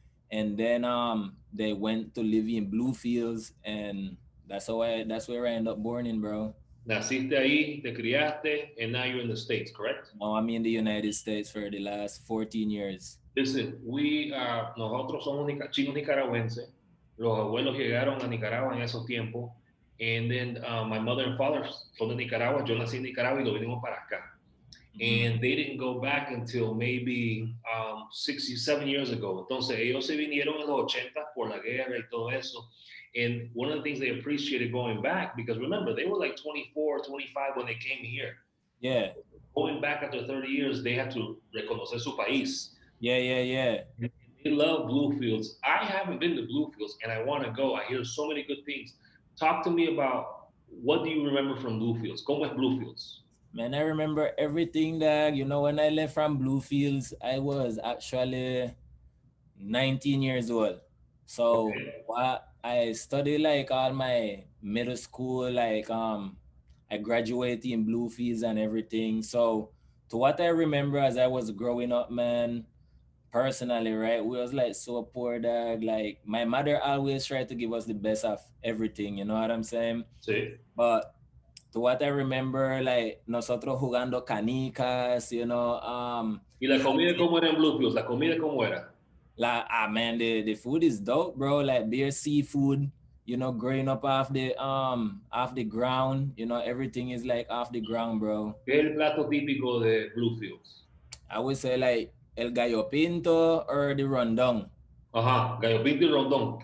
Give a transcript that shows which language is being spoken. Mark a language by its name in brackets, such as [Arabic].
[English] And then they went to live in Bluefields, and that's where I end up born in, bro. [Spanish] Naciste ahí, te criaste, [English] and now you're in the States, correct? Now I'm in the United States for the last 14 years. [Spanish] Listen, nosotros somos chinos nicaragüenses. Los abuelos llegaron a Nicaragua en esos tiempos. [English] And then my mother and father [Spanish] son de Nicaragua. Yo nací en Nicaragua y lo vinimos para acá. Mhm. [English] And they didn't go back until maybe 7 years ago. [Spanish] Entonces ellos se vinieron en los 80 por la guerra y todo eso. [English] And one of the things they appreciated going back, because remember, they were like 24, 25 when they came here. Yeah. Going back after 30 years, they had to [Spanish] reconocer su país. [English] Yeah. They love Bluefields. I haven't been to Bluefields and I want to go. I hear so many good things. Talk to me about what do you remember from Bluefields? [Spanish] ¿Cómo es Bluefields? [English] Man, I remember everything that, when I left from Bluefields, I was actually 19 years old. So Okay. what I studied like all my middle school, like I graduated in Bluefields and everything. So to what I remember as I was growing up, man, personally, right, we was like so poor dog. Like my mother always tried to give us the best of everything, you know what I'm saying? [Spanish] Sí. [English] But to what I remember, like [Spanish] nosotros jugando canicas, ¿Y la comida cómo era en Bluefields? ¿La comida cómo era? [English] like man, the food is dope, bro. Like beer seafood, growing up off the ground, everything is like off the ground, bro. [Spanish] ¿Qué es el plato típico de Bluefields? [English] I would say like el gallo pinto or the rondón. [Spanish] Ajá, gallo pinto y rondón.